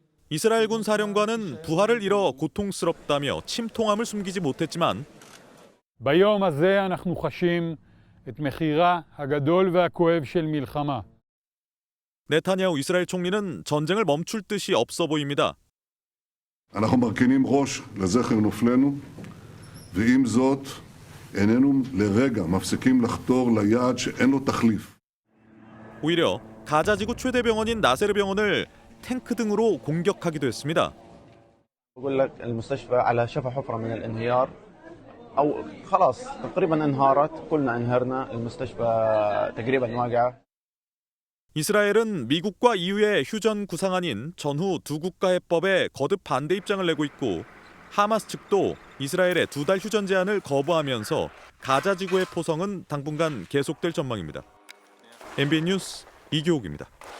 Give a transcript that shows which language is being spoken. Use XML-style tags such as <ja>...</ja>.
<ko>이스라엘군 사령관은 부하를 잃어 고통스럽다며 침통함을 숨기지 못했지만</ko> <he>ביום הזה אנחנו חשים את מחירה הגדול והכואב של מלחמה.</he> <ko>네타냐후 이스라엘 총리는 전쟁을 멈출 뜻이 없어 보입니다.</ko> <he>אנחנו מרכינים ראש לזכר נופלנו, ועם זאת איננו לרגע מפסיקים לחתור ליעד שאין לו תחליף.</he> <ko>오히려 가자지구 최대 병원인 나세르 병원을 탱크 등으로 공격하기도 했습니다.</ko> <ar>بقول لك المستشفى على شفا حفرة من الانهيار أو خلاص تقريبا انهارت كلنا انهارنا المستشفى تقريبا واقعة.</ar> <ko>이스라엘은 미국과 EU의 휴전 구상안인 전후 두 국가 해법에 거듭 반대 입장을 내고 있고 하마스 측도 이스라엘의 2달 휴전 제안을 거부하면서 가자지구의 포성은 당분간 계속될 전망입니다. MBN 뉴스 이교욱입니다.</ko>